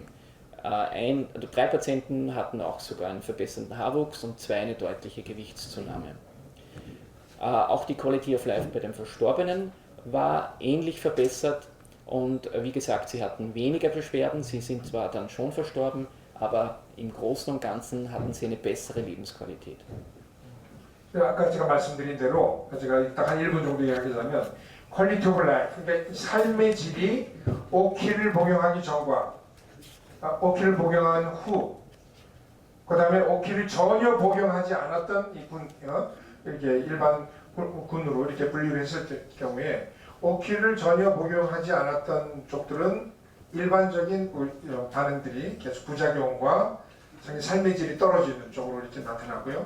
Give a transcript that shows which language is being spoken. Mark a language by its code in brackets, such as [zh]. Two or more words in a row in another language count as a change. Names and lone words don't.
[de] 3 Patienten hatten auch sogar einen verbesserten Haarwuchs und 2 eine deutliche Gewichtszunahme. Auch die [en] Quality of Life [de] bei den Verstorbenen war ähnlich verbessert und wie gesagt, sie hatten weniger Beschwerden, sie sind zwar dann schon verstorben, aber im Großen und Ganzen hatten sie eine bessere Lebensqualität. [ko] 아까 제가 말씀드린 대로 제가 딱 한 1분 정도 이야기하자면 [en] Quality of Life, [ko] 그러니까 삶의 질이 오키를 복용하기 전과 오키를 복용한 후, 그 다음에 오키를 전혀 복용하지 않았던 이 군, 이렇게 일반 군으로 이렇게 분류를 했을 경우에 오키를 전혀 복용하지 않았던 쪽들은 일반적인 반응들이 계속 부작용과 삶의 질이 떨어지는 쪽으로 이렇게 나타나고요.